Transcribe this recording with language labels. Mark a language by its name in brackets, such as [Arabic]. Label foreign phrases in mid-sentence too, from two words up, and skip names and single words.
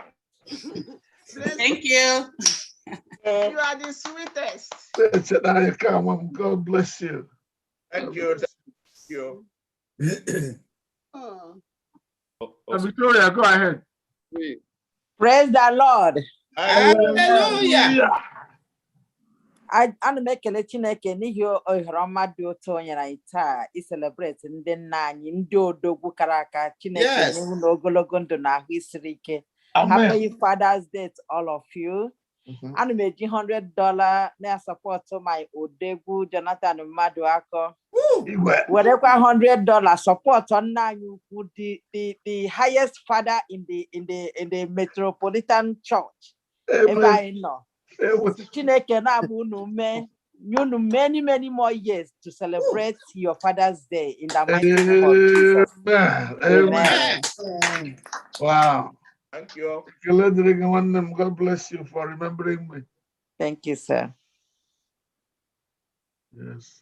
[English] Thank you. You are the sweetest. God bless you. Thank you. Thank you. Victoria, go ahead. Praise the Lord. Hallelujah. [Igbo] Ana m ekele Chineke n'ihi ohere ọma dị otu o nyere anyị taa celebrate ndị nna anyị ndị odogwu kara aka Chineke n'ihu na ogologo ndụ na ahụ isiri ike. [English] Happy Father's Day to all of you. [Igbo] Ana m eji $100 na [English] support my [Igbo] odegwu Jonathan Maduako. Werekwa $100 support nna anyị ukwu [English] the highest father in the metropolitan church. [Igbo] Ebe anyị nọ. Chineke na-abụ unu [English] many, many more years to celebrate your Father's Day in the mighty name of Jesus. Amen. Wow. Thank you. God bless you for remembering me. Thank you, sir. Yes.